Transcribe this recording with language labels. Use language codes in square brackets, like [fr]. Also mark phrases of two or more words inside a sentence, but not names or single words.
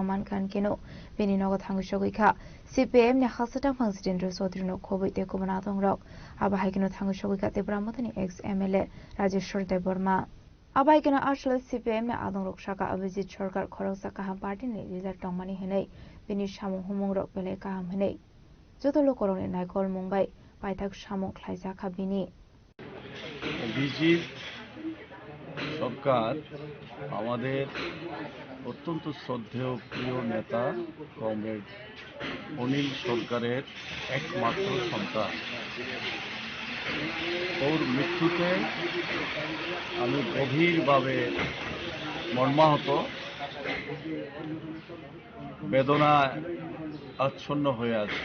[trp] मानखान केनो बेनि नगो थांगुसगैखा CPM नि हासटां फांसिदेन्द्र चौधरी नो खोबै ते कुबना दंरक आबाहायकेनो थांगुसगैखा तेब्रामतनि एक्स MLA राजेश्वर देबबर्मा आबाहायकेनो आसल CPM नि आदंरक शाखा अभिजित सरकार खरकसा काहाम पार्टी नि लिडार टंगमानि हनै बेनि सामुं हुमुंरक बेले काहाम हनै जतो लोकरनि नायकल मुंबाई पाइथाक सामुं ख्लाइजाखा बिनि [bn] अभिजित সরকার আমাদের অত্যন্ত শ্রদ্ধেয় প্রিয় নেতা কমরেড অনিল সরকারের একমাত্র সন্তান। ওর মৃত্যুতে আমি গভীরভাবে মর্মাহত, বেদনায় আচ্ছন্ন হয়ে আছি।